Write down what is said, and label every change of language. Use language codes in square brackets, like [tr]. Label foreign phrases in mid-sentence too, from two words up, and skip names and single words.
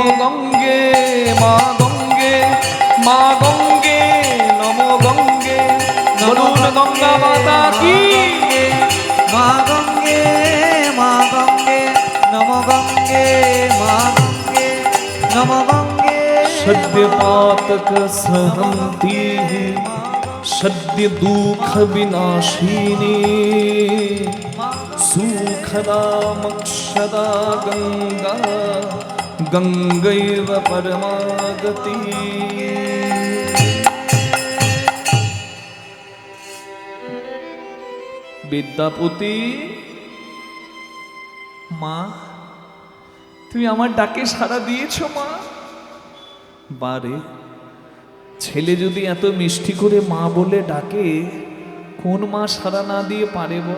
[bn] গঙ্গে মা গঙ্গে মা গঙ্গে নম গঙ্গে বলুন গঙ্গা মাতা কি। মা গঙ্গে মা গঙ্গে নম গঙ্গে মা গঙ্গে নম গঙ্গে। [sa] सद्य पातक सहंती सद्य दुख विनाशिनी सुखदा मक्षदा गंगा गंगैव परमागति। [bn] বিদ্যাপতি মা, তুমি আমার ডাকে সাড়া দিয়েছো মা। বারে ছেলে যদি এত মিষ্টি করে মা বলে ডাকে, কোন মা সাড়া না দিয়ে পারে বল?